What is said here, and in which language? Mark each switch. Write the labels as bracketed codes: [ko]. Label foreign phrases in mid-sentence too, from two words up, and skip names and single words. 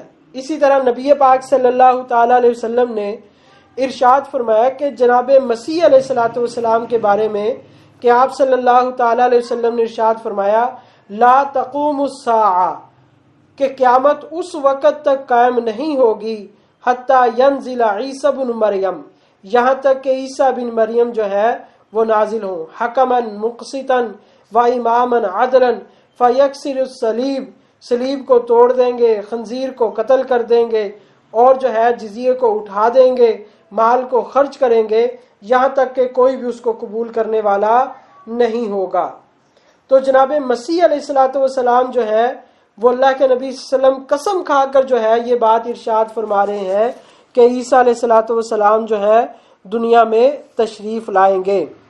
[ur] اسی طرح نبی پاک [ar] صلی اللہ تعالی علیہ وسلم [ur] نے ارشاد فرمایا کہ جناب مسیح [ar] علیہ الصلوۃ والسلام [ur] کے بارے میں کہ آپ [ar] صلی اللہ تعالی علیہ وسلم [ur] نے ارشاد فرمایا [ar] لا تقوم الساعہ، [ur] کہ قیامت اس وقت تک قائم نہیں ہوگی [ar] حتی ینزل عیسی بن مریم، [ur] یہاں تک کہ عیسیٰ بن مریم جو ہے وہ نازل ہوں، [ar] حکما مقسطا و اماما عدلا فیکسر الصلیب، [ur] صلیب کو توڑ دیں گے، خنزیر کو قتل کر دیں گے، اور جو ہے جزیے کو اٹھا دیں گے، مال کو خرچ کریں گے، یہاں تک کہ کوئی بھی اس کو قبول کرنے والا نہیں ہوگا. تو جناب مسیح [ar] علیہ الصلوۃ والسلام [ur] جو ہے وہ اللہ کے نبی [ar] صلی اللہ علیہ وسلم [ur] قسم کھا کر جو ہے یہ بات ارشاد فرما رہے ہیں کہ عیسیٰ [ar] علیہ الصلوۃ والسلام [ur] جو ہے دنیا میں تشریف لائیں گے.